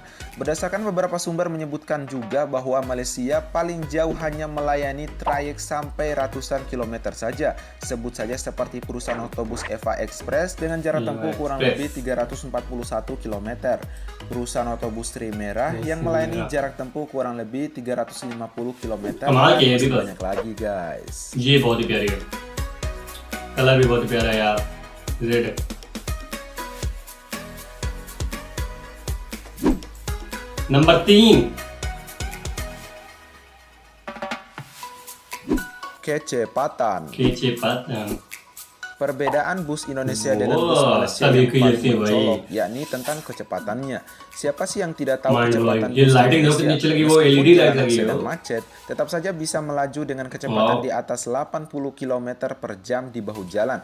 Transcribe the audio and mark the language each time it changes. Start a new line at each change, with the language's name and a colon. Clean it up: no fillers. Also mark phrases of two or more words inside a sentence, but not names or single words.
Indonesian: Berdasarkan beberapa sumber menyebutkan juga bahwa Malaysia paling jauh hanya melayani trayek sampai ratusan kilometer saja. Sebut saja seperti perusahaan otobus Eva Express dengan jarak tempuh kurang lebih 341 km. Perusahaan otobus Sri Merah yang melayani jarak tempuh kurang lebih 350 km. Masih banyak lagi guys.
Hindi: ये बहुत ही प्यारी है, कलर भी बहुत ही प्यारा है यार, रेड है। नंबर 3,
Indonesian: Kecepatan. Perbedaan bus Indonesia dengan bus Malaysia yang paling mencolok, yakni tentang kecepatannya. Siapa sih yang tidak tahu kecepatan bus Indonesia? Meskipun jalanan sedang macet, tetap saja bisa melaju dengan kecepatan di atas 80 km per jam di bahu jalan.